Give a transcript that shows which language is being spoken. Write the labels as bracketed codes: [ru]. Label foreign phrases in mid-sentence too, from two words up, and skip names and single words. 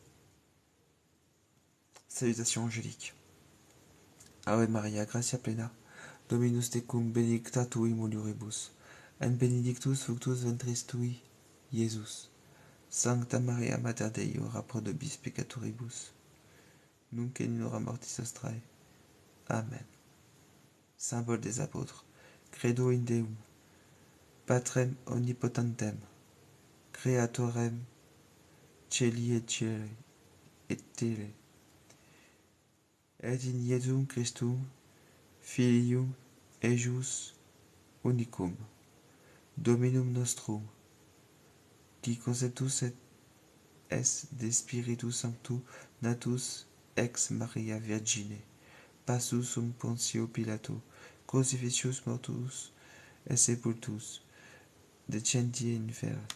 [fr] Salutations angéliques. [la] Ave Maria, gratia plena, Dominus tecum, benedicta tui mulieribus, et benedictus fructus ventris tui, Iesus. Sancta Maria, Mater Dei, ora pro nobis peccatoribus, nunc et in hora mortis nostrae. [fr] Amen. Symbole des apôtres. [la] Credo in Deum, Patrem omnipotentem, Creatorem Celi et terre, et in Iesum Christum, Filium ejus unicum, Dominum nostrum, qui conceptus et es de Spiritu Sanctu natus ex Maria Virgine, passus sum Pontio Pilato, crucifixus mortus et sepultus, descendit in infera.